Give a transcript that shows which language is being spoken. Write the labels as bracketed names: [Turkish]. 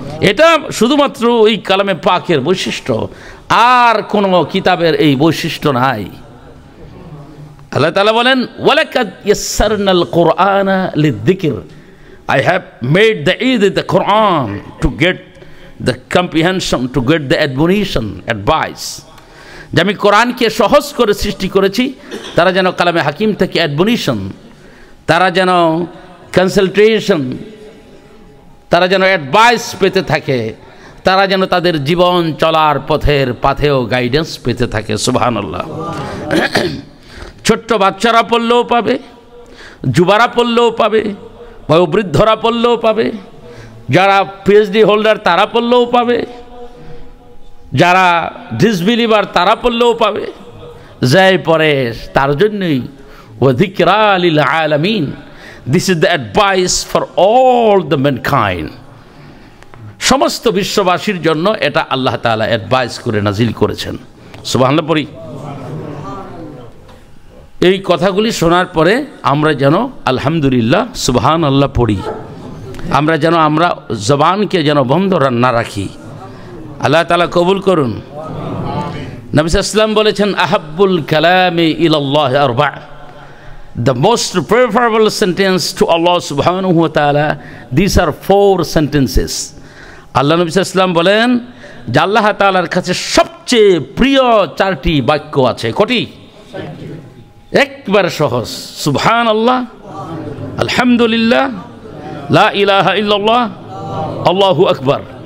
[Bangla] এটা শুধুমাত্র ওই কালামে পাকের বৈশিষ্ট্য, আর কোনো কিতাবের এই বৈশিষ্ট্য নাই। আল্লাহ তাআলা বলেন [Arabic] ওয়ালাকাদ ইয়াসসারনাল কুরআনা লিযিকর, [English] I have made the easy the Quran to get the comprehension, to get the admonition, advice. [Bangla] যে আমি কোরআনকে সহজ করে সৃষ্টি করেছি তারা যেন কালামে হাকিম থেকে অ্যাডমনিশন, তারা যেন কনসালটেশন, তারা যেন অ্যাডভাইস পেতে থাকে, তারা যেন তাদের জীবন চলার পথের পাথেও গাইডেন্স পেতে থাকে। সুবহানাল্লাহ। ছোট্ট বাচ্চারা পড়লেও পাবে, যুবারা পড়লেও পাবে, বয়োবৃদ্ধরা পড়লেও পাবে, যারা পিএইচডি হোল্ডার তারা পড়লেও পাবে, যারা ডিসবিলিভার তারা পড়লেও পাবে, যাই পড়ে তার জন্যই [Arabic] ওয়া যিকরা লিল আলামিন। [English] This is the advice for all the mankind. [Bangla] সমস্ত বিশ্ববাসীর জন্য এটা আল্লাহ তাআলা অ্যাডভাইস করে নাজিল করেছেন। সুবহানাল্লাহ পড়ি। এই কথাগুলি শোনার পরে আমরা যেন আলহামদুলিল্লাহ সুবহানাল্লাহ পড়ি, আমরা যেন আমরা জবানকে যেন বন্ধ না রাখি। আল্লাহ তাআলা কবুল করুন। নবী সাল্লাল্লাহু আলাইহি ওয়াসাল্লাম বলেছেন [Arabic] আহাব্বুল কালামি ইলাল্লাহি আরবা', [English] the most preferable sentence to Allah subhanahu wa ta'ala, these are 4 sentences. [Bangla] আল্লাহ নবী সাল্লাল্লাহু আলাইহি ওয়াসাল্লাম বলেন যে আল্লাহ তাআলার কাছে সবচেয়ে প্রিয় 4টি বাক্য আছে। কটি? একবারে সহজ, সুবহানাল্লাহ, আলহামদুলিল্লাহ, লা ইলাহা ইল্লাল্লাহ, আল্লাহু আকবার।